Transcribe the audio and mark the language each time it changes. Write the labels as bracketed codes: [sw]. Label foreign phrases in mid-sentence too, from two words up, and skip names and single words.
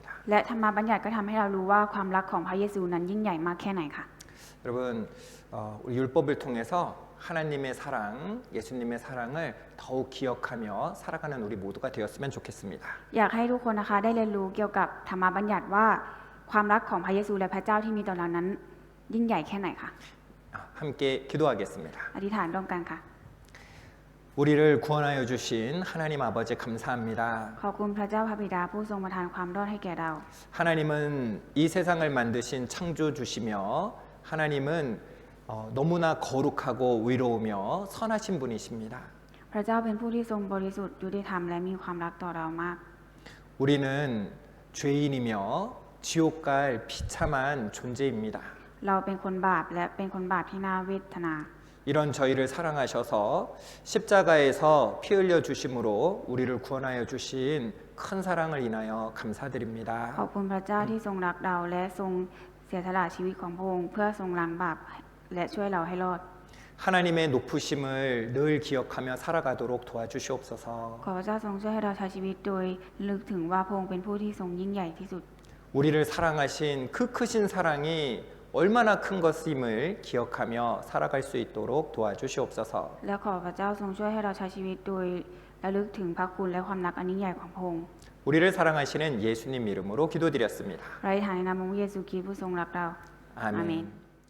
[th] และธรรมบัญญัติก็ทำให้เรารู้ว่าความรักของพระเยซูนั้นยิ่งใหญ่มากแค่ไหนค่ะ [ko] 여러분, 우리 율법을 통해서 하나님의 사랑, 예수님의 사랑을 더욱 기억하며 살아가는 우리 모두가 되었으면 좋겠습니다. [th] อยากให้ทุกคนนะคะได้เรียนรู้เกี่ยวกับธรรมบัญญัติว่าความรักของพระเยซูและพระเจ้าที่มีต่อเรานั้นยิ่งใหญ่แค่ไหนค่ะ [ko] 함께 기도하겠습니다. [th] อธิษฐานร่วมกันค่ะ [ko] 우리를 구원하여 주신 하나님 아버지 감사합니다. [th] ขอบคุณพระเจ้าพระบิดาผู้ทรงประทานความรอดให้แก่เรา [ko] 하나님은 이 세상을 만드신 창조주시며 하나님은 너무나 거룩하고 의로우며 선하신 분이십니다. [th] พระเจ้าเป็นผู้ที่ทรงบริสุทธิ์ยุติธรรมและมีความรักต่อเรามาก [ko] 우리는 죄인이며 지옥 갈 비참한 존재입니다. [th] เราเป็นคนบาปและเป็นคนบาปที่น่าเวทนา [ko] 이런 저희를 사랑하셔서 십자가에서 피 흘려 주심으로 우리를 구원하여 주신 큰 사랑을 인하여 [th] ข [ko] 감사드립니다. [th] อบคุณพระเจ้าที่ทรงรักเราและทรงเสียสละชีวิตของพระองค์เพื่อทรงล้างบาปและช่วยเราให้รอด [ko] 하나님의 높으심을 늘 기억하며 살아가도록 도와주시옵소서. [th] ขอพระเจ้าทรงช่วยให้เราใช้ชีวิตโดยนึกถึงว่าพระองค์เป็นผู้ที่ทรงยิ่งใหญ่ที่สุด [ko] 우리를 사랑하신 그 크신 사랑이 얼마나 큰 것임을 기억하며 살아갈 수 있도록 도와주시옵소서. [th] และขอพระเจ้าทรงช่วยให้เราใช้ชีวิตโดยระลึกถึงพระคุณและความรักอันยิ่งใหญ่ของพระองค์ [ko] 우리를 사랑하시는 예수님 이름으로 기도드렸습니다. [th] เราอธิษฐานในนามของพระเยซูคริสต์ผู้ทรงรักเรา [ko] 아멘. [th] อาเมน